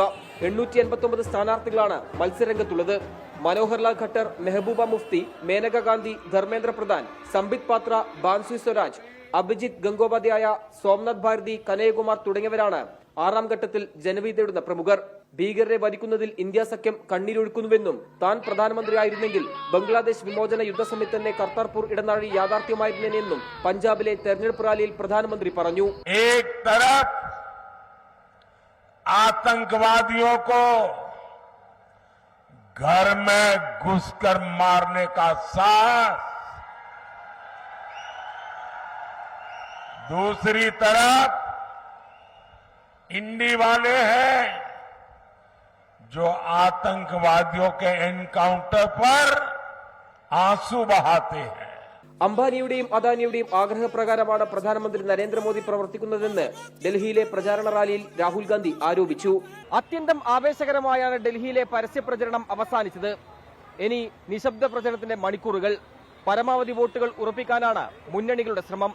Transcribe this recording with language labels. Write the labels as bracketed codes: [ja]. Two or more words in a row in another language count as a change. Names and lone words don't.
[ml] 889 സ്ഥാനാർത്ഥികളാണ് മത്സരരംഗത്തുള്ളത്. മനോഹർലാൽ ഖട്ടർ, മെഹബൂബ മുഫ്തി, മേനക ഗാന്ധി, ധർമ്മേന്ദ്ര പ്രധാൻ, സംബിത് പാത്ര, ബാൻസു സ്വരാജ്, അഭിജിത്ത് ഗംഗോപാധ്യായ, സോംനാഥ് ഭാരതി, കനയ്യകുമാർ തുടങ്ങിയവരാണ് 6ാം ഘട്ടത്തിൽ ജനവിധി തേടുന്ന പ്രമുഖർ. ഭീകരരെ വധിക്കുന്നതിൽ ഇന്ത്യ സഖ്യം കണ്ണീരൊഴുക്കുന്നുവെന്നും താൻ പ്രധാനമന്ത്രിയായിരുന്നെങ്കിൽ ബംഗ്ലാദേശ് വിമോചന യുദ്ധസമിതി തന്നെ കർത്താർപൂർ ഇടനാഴി യാഥാർത്ഥ്യമായിരുന്നെന്നും പഞ്ചാബിലെ തെരഞ്ഞെടുപ്പ് റാലിയിൽ പ്രധാനമന്ത്രി പറഞ്ഞു. [hi] आतंकवादियों को घर में घुसकर मारने का साहस, दूसरी तरफ इंडी वाले हैं जो आतंकवादियों के एनकाउंटर पर आंसू बहाते हैं. [ml] അംബാനിയുടെയും അദാനിയുടെയും ആഗ്രഹപ്രകാരമാണ് പ്രധാനമന്ത്രി നരേന്ദ്രമോദി പ്രവർത്തിക്കുന്നതെന്ന് ഡൽഹിയിലെ പ്രചാരണ റാലിയിൽ രാഹുൽ ഗാന്ധി ആരോപിച്ചു. അത്യന്തം ആവേശകരമായാണ് ഡൽഹിയിലെ പരസ്യ പ്രചരണം അവസാനിച്ചത്. ഇനി നിശബ്ദ പ്രചരണത്തിന്റെ മണിക്കൂറുകൾ. പരമാവധി വോട്ടുകൾ ഉറപ്പിക്കാനാണ് മുന്നണികളുടെ ശ്രമം.